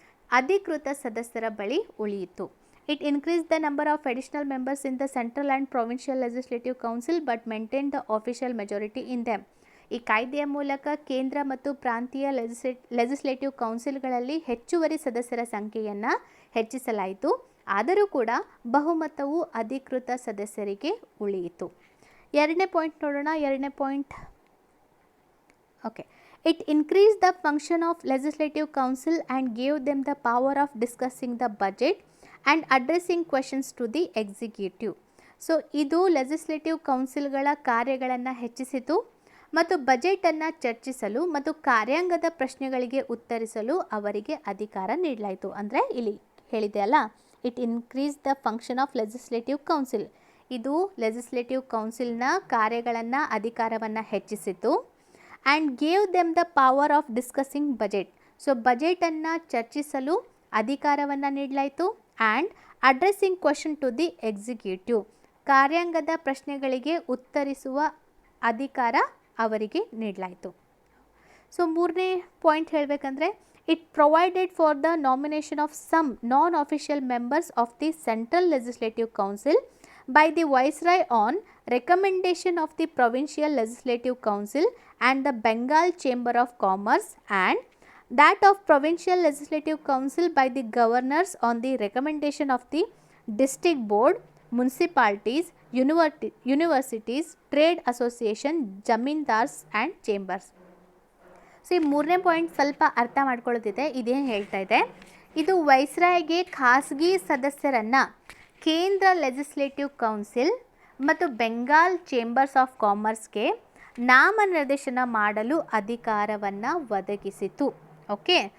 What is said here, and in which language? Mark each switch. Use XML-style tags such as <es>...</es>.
<kn>ಅಧಿಕೃತ ಸದಸ್ಯರ ಬಳಿ ಉಳಿಯಿತು.</kn> <en>It increase the number of additional members in the central and provincial legislative council but maintain the official majority in them.</en> <kn>ಈ ಕಾಯ್ದೆಯ ಮೂಲಕ ಕೇಂದ್ರ ಮತ್ತು ಪ್ರಾಂತೀಯ ಲೆಜಿಸ್ಲೇಟಿವ್ ಕೌನ್ಸಿಲ್ಗಳಲ್ಲಿ ಹೆಚ್ಚುವರಿ ಸದಸ್ಯರ ಸಂಖ್ಯೆಯನ್ನು ಹೆಚ್ಚಿಸಲಾಯಿತು, ಆದರೂ ಕೂಡ ಬಹುಮತವು ಅಧಿಕೃತ ಸದಸ್ಯರಿಗೆ ಉಳಿಯಿತು. ಎರಡನೇ ಪಾಯಿಂಟ್ ನೋಡೋಣ. ಎರಡನೇ point, okay.</kn> <en>It increased the function of legislative council and gave them the power of discussing the budget and addressing questions to the executive.</en> <kn>So ಇದು ಲೆಜಿಸ್ಲೇಟಿವ್ ಕೌನ್ಸಿಲ್ಗಳ ಕಾರ್ಯಗಳನ್ನು ಹೆಚ್ಚಿಸಿತು ಮತ್ತು ಬಜೆಟನ್ನು ಚರ್ಚಿಸಲು ಮತ್ತು ಕಾರ್ಯಾಂಗದ ಪ್ರಶ್ನೆಗಳಿಗೆ ಉತ್ತರಿಸಲು ಅವರಿಗೆ ಅಧಿಕಾರ ನೀಡಲಾಯಿತು. ಅಂದರೆ ಇಲ್ಲಿ ಹೇಳಿದೆ ಅಲ್ಲ,</kn> <en>It increase the function of legislative council.</en> <kn>ಇದು ಲೆಜಿಸ್ಲೇಟಿವ್ ಕೌನ್ಸಿಲ್ನ ಕಾರ್ಯಗಳನ್ನು, ಅಧಿಕಾರವನ್ನು ಹೆಚ್ಚಿಸಿತು.</kn> <en>And gave them the power of discussing budget.</en> <kn>So ಬಜೆಟನ್ನು ಚರ್ಚಿಸಲು ಅಧಿಕಾರವನ್ನು ನೀಡಲಾಯಿತು.</kn> <en>and addressing question to the executive,</en> <kn>ಕಾರ್ಯಾಂಗದ ಪ್ರಶ್ನೆಗಳಿಗೆ ಉತ್ತರಿಸುವ ಅಧಿಕಾರ ಅವರಿಗೆ ನೀಡಲಾಯಿತು. ಸೊ ಮೂರನೇ ಪಾಯಿಂಟ್ ಹೇಳಬೇಕಂದ್ರೆ,</kn> <en>It provided for the nomination of some non official members of the central legislative council by the Viceroy on recommendation of the Provincial Legislative Council and the Bengal Chamber of Commerce, and that of Provincial Legislative Council by the governors on the recommendation of the District Board, Municipalities, Universities, Trade Association, Jamindars and Chambers.</en> <kn>So ಈ ಮೂರನೇ point ಸ್ವಲ್ಪ ಅರ್ಥ ಮಾಡ್ಕೊಳ್ಳೋದಿದೆ. ಇದೇನು ಹೇಳ್ತಾ ಇದೆ, ಇದು ವೈಸ್ರಾಯ್ಗೆ ಖಾಸಗಿ ಸದಸ್ಯರನ್ನು ಕೇಂದ್ರ ಲೆಜಿಸ್ಲೇಟಿವ್ ಕೌನ್ಸಿಲ್ ಮತ್ತು ಬೆಂಗಾಲ್ ಚೇಂಬರ್ಸ್ ಆಫ್ ಕಾಮರ್ಸ್ಗೆ ನಾಮನಿರ್ದೇಶನ ಮಾಡಲು ಅಧಿಕಾರವನ್ನು ಒದಗಿಸಿತು. ಓಕೆ.</kn>